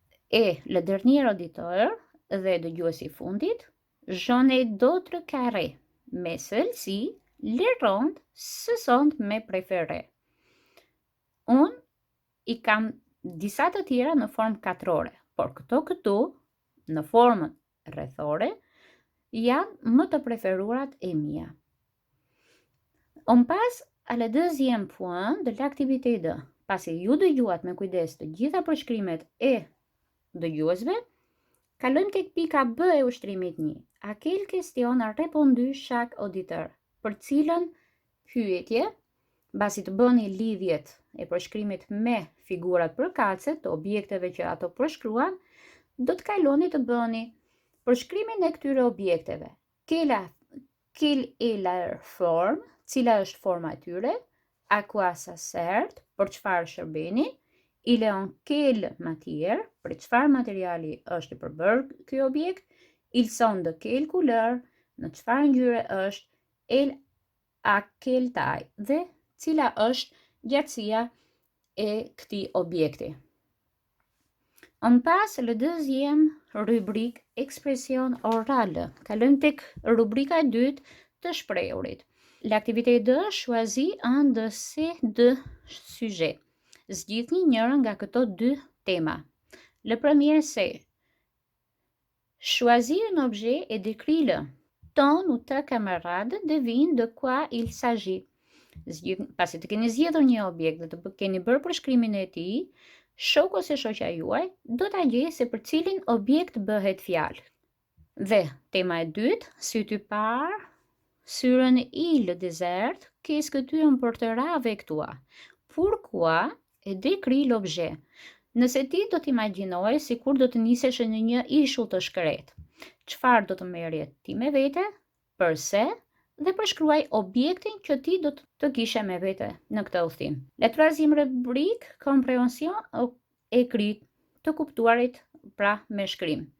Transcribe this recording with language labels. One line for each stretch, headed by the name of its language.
French: Et le dernier auditeur
Albanian: dhe dëgjuesi i fundit,
French: j'en ai d'autres carrés, mais celles-ci, les rondes, ce sont mes préférées.
Albanian: Unë i kam disa të tjera në formë katrore, por këtu, në formën rrethore, janë më të preferuarat e mia.
French: On passe à le deuxième point de l'activité 2.
Albanian: Pasi ju dëgjuat me kujdes të gjitha përshkrimet e dëgjuesve, kalojmë tek pika B e ushtrimit 1.
French: A quelle question a répondu chaque auditeur?
Albanian: Për cilën pyetje, mbasi të bëni lidhjet e përshkrimit me figurat përkatëse të objekteve që ato përshkruan, do të kaloni të bëni përshkrimin e këtyre objekteve.
French: Quelle est leur forme?
Albanian: Cila është forma e tyre?
French: À quoi ça sert?
Albanian: Për çfarë shërbeni?
French: Il est en quelle matière?
Albanian: Për çfarë materiali është i përbërë ky objekt?
French: Ils sont de quelle couleur?
Albanian: Në çfarë ngjyre është?
French: Elle à quelle taille?
Albanian: Dhe cila është gjatësia e këtij objekti.
French: On passe le deuxième rubrique expression orale.
Albanian: Kalojmë tek rubrika e dytë të shprehurit.
French: L'activité 2 choisit un de ces 2 sujets.
Albanian: Zgjidhni njërin nga këto 2 tema.
French: Le premier c'est choisis un objet et décris-le. Ton ou ta camarade devine de quoi il s'agit.
Albanian: Pasi të keni zgjedhur një objekt dhe të keni bërë përshkrimin e tij, shoku ose shoqja juaj do ta gjejë se për cilin objekt bëhet fjalë. Dhe tema e dytë,
French: si tu pars sur une île déserte, qu'est-ce que tu emporteras avec toi? Pourquoi? Et décris l'objet.
Albanian: Nëse ti do t'imagjinoje si kur do të nisesh në një ishull të shkret, çfarë do të merrje ti me vete, përse, dhe përshkruaj objektin që ti do të kishe me vete në këtë udhtim.
French: La troisième rubrique, compréhension écrite,
Albanian: të kuptuarit pra me shkrim.